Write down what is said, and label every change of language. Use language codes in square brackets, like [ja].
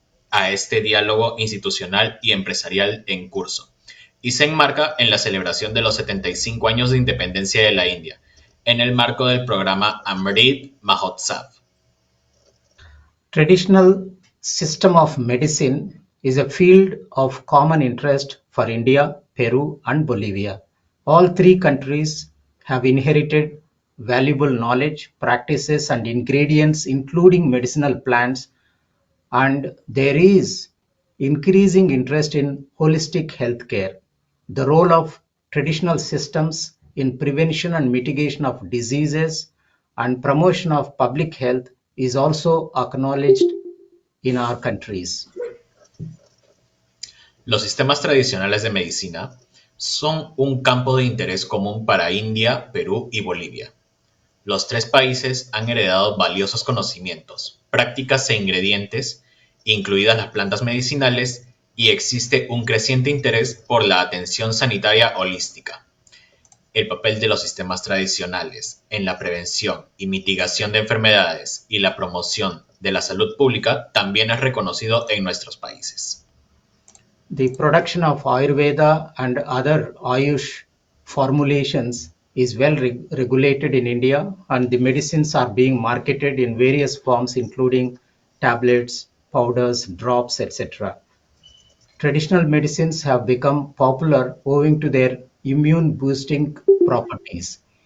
[es] a este diálogo institucional y empresarial en curso, y se enmarca en la celebración de los 75 años de independencia de la India, en el marco del programa Amrit Mahotsav. [en] Traditional system of medicine is a field of common interest for India, Peru, and Bolivia. All three countries have inherited valuable knowledge, practices, and ingredients, including medicinal plants, and there is increasing interest in holistic healthcare. The role of traditional systems in prevention and mitigation of diseases and promotion of public health is also acknowledged in our countries. [es] Los sistemas tradicionales de medicina son un campo de interés común para India, Perú y Bolivia. Los tres países han heredado valiosos conocimientos, prácticas e ingredientes, incluidas las plantas medicinales, y existe un creciente interés por la atención sanitaria holística. El papel de los sistemas tradicionales en la prevención y mitigación de enfermedades y la promoción de la salud pública también es reconocido en nuestros países. [en] The production of Ayurveda and other Ayush formulations is well regulated in India, and the medicines are being marketed in various forms, including tablets, powders, drops, etc. Traditional medicines have become popular owing to their immune boosting properties.